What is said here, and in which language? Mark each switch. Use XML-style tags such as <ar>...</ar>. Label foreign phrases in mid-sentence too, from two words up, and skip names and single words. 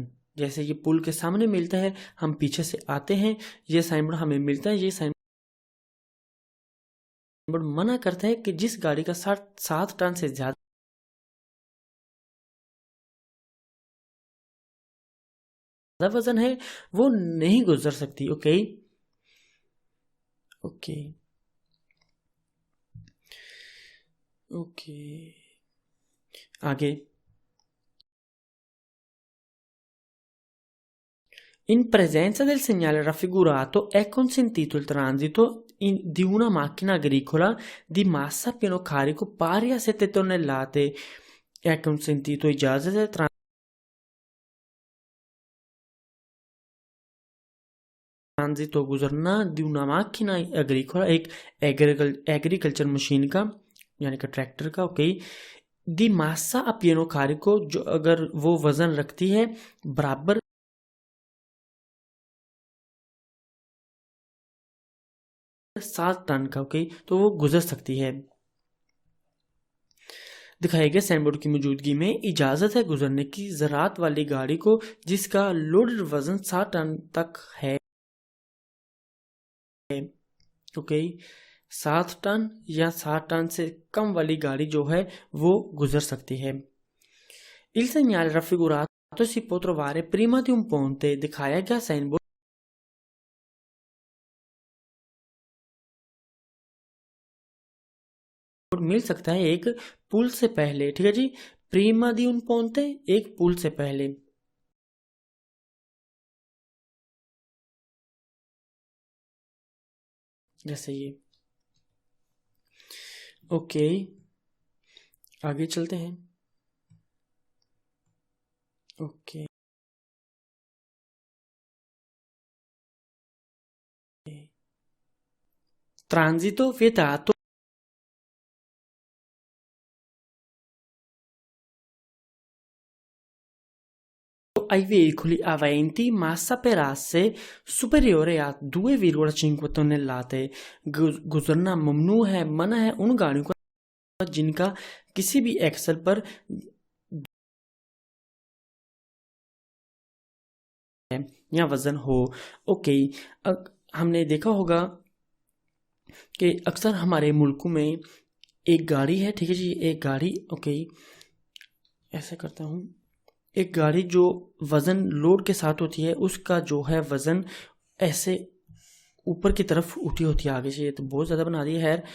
<hi>जैसे ये पुल के सामने मिलता है, हम पीछे से आते हैं, ये साइन बोर्ड हमें मिलता है, ये साइन बोर्ड मना करता है कि जिस गाड़ी का 7 टन से ज्यादा वजन है वो नहीं गुजर सकती। ओके ओके ओके, आगे।</hi> <it>In presenza del segnale raffigurato è consentito il transito di una macchina agricola di massa a pieno carico pari a 7 tonnellate. È consentito</it> <hi>इजाजत है ट्रांजिट गुजरना</hi> <it>दी una macchina agricola,</it> <hi>एक</hi> <en>agriculture machine</en> <hi>का, यानी कि ट्रैक्टर का, ओके,</hi> <it>di massa a pieno carico,</it> <hi>जो अगर वो वजन रखती है बराबर 7 टन का, ओके, तो वो गुजर सकती है। दिखाए गए साइन बोर्ड की मौजूदगी में इजाजत है गुजरने की ज़रात वाली गाड़ी को जिसका लोडेड वजन 7 टन तक है। ओके, 7 टन या 7 टन से कम वाली गाड़ी जो है वो गुजर सकती है।</hi> <it>Il segnale raffigurato si può trovare prima di un ponte।</it> <hi>दिखाया गया साइन बोर्ड मिल सकता है एक पुल से पहले, ठीक है जी।</hi> <it>prima di un ponte,</it> <hi>एक पुल से पहले। जैसे ये, ओके, आगे चलते हैं। ओके,</hi> <it>transito vietato ai veicoli aventi massa per asse superiore a 2,5 tonnellate।</it> <hi>गुजरना ममनू है, मना है उन गाड़ियों का जिनका किसी भी एक्सल पर या वजन हो। ओके, हमने देखा होगा कि अक्सर हमारे मुल्कों में एक गाड़ी है, ठीक है जी, एक गाड़ी, ओके, ऐसे करता हूँ, एक गाड़ी जो वजन लोड के साथ होती है उसका जो है वजन ऐसे ऊपर की तरफ उठी होती है आगे से, ये तो बहुत ज़्यादा बना दिया है।</hi>